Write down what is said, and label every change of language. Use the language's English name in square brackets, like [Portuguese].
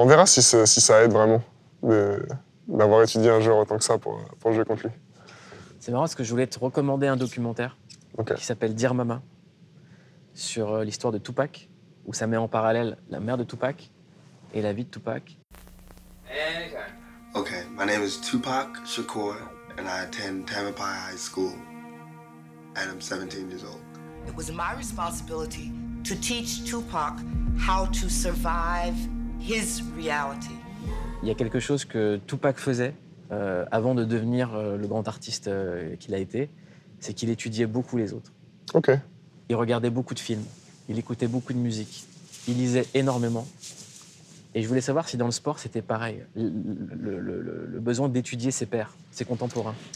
[French] On verra si ça aide vraiment d'avoir étudié un joueur autant que ça pour jouer contre lui. C'est marrant parce que je voulais te recommander un documentaire qui s'appelle Dear Mama, sur l'histoire de Tupac, où ça met en parallèle la mère de Tupac et la vie de Tupac. [English] Okay, my name is Tupac Shakur, and I attend Tamalpais High School, and I'm 17 years old. It was my responsibility to teach Tupac how to survive his reality. [French] Il y a quelque chose que Tupac faisait avant de devenir le grand artiste qu'il a été, c'est qu'il étudiait beaucoup les autres. Ok. Il regardait beaucoup de films, il écoutait beaucoup de musique, il lisait énormément. Et je voulais savoir si dans le sport, c'était pareil, le besoin d'étudier ses pairs, ses contemporains.